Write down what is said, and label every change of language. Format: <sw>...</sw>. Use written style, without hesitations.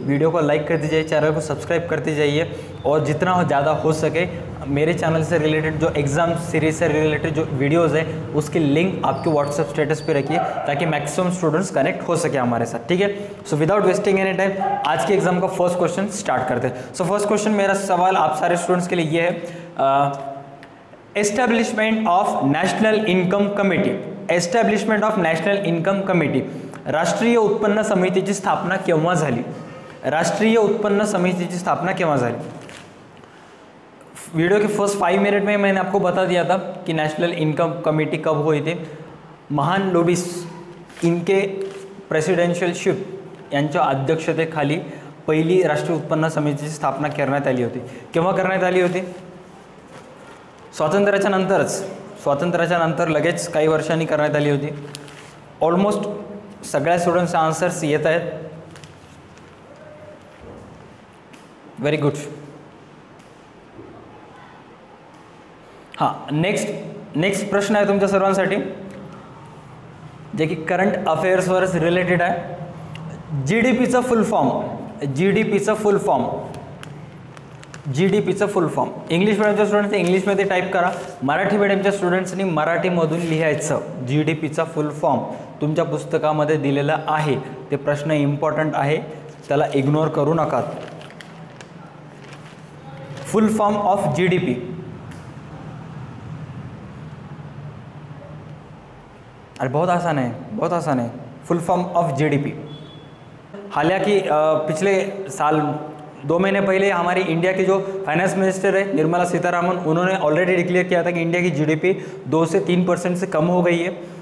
<hi>Video को like करते जाइए, चैनल को सब्सक्राइब करते जाइए और जितना ज़्यादा हो सके मेरे चैनल से रिलेटेड जो एग्ज़ाम सीरीज से रिलेटेड जो वीडियोज़ है उसकी लिंक आपके व्हाट्सएप स्टेटस पे रखिए ताकि मैक्सिमम स्टूडेंट्स कनेक्ट हो सके हमारे साथ। ठीक है, so without wasting any time आज के एग्जाम का फर्स्ट क्वेश्चन स्टार्ट करते हैं। सो फर्स्ट क्वेश्चन मेरा सवाल आप सारे स्टूडेंट्स के लिए ये है, establishment of national income committee.</hi> <mr>Establishment of national income committee, राष्ट्रीय उत्पन्न समितीची स्थापना केव्हा झाली? राष्ट्रीय उत्पन्न समितीची स्थापना केव्हा झाली?</mr> <hi>वीडियो के फर्स्ट 5 मिनट में मैंने आपको बता दिया था कि नेशनल इनकम कमिटी कब हुई थी।</hi> <mr>महान लोबिस इनके प्रेसिडेन्शियलशिप यांच्या अध्यक्षतेखाली पहिली राष्ट्रीय उत्पन्न समितीची स्थापना करण्यात आली होती। केव्हा करण्यात आली होती? स्वातंत्र्याच्या नंतरच, स्वातंत्र्याच्या नंतर लगेच काही वर्षांनी करण्यात आली होती। ऑलमोस्ट सगळ्या स्टुडंट्सचे आन्सर्स येत आहेत। Very good. हां, नेक्स्ट प्रश्न आहे तुमच्या सर्वांसाठी जे की करंट अफेअर्सवरच रिलेटेड आहे। जीडीपीचा फुल फॉर्म, जीडीपीचा फुल फॉर्म, जीडीपीचा फुल फॉर्म इंग्लिश मीडियमच्या स्टुडंट्सने इंग्लिशमध्ये टाईप करा, मराठी मीडियमच्या स्टुडंट्सनी मराठीमधून लिहायचं। जीडीपीचा फुल फॉर्म तुमच्या पुस्तकामध्ये दिलेला आहे, ते प्रश्न इम्पॉर्टंट आहे, त्याला इग्नोर करू नका।</mr> <hi>फुल फॉर्म ऑफ जीडीपी, अरे बहुत आसान है, बहुत आसान है। Full form of GDP. हालांकि पिछले साल 2 महीने पहले हमारी इंडिया की जो फाइनेंस मिनिस्टर है निर्मला सीतारामन, उन्होंने ऑलरेडी डिक्लेयर किया था कि इंडिया की जीडीपी 2 से 3% से कम हो गई है।</hi>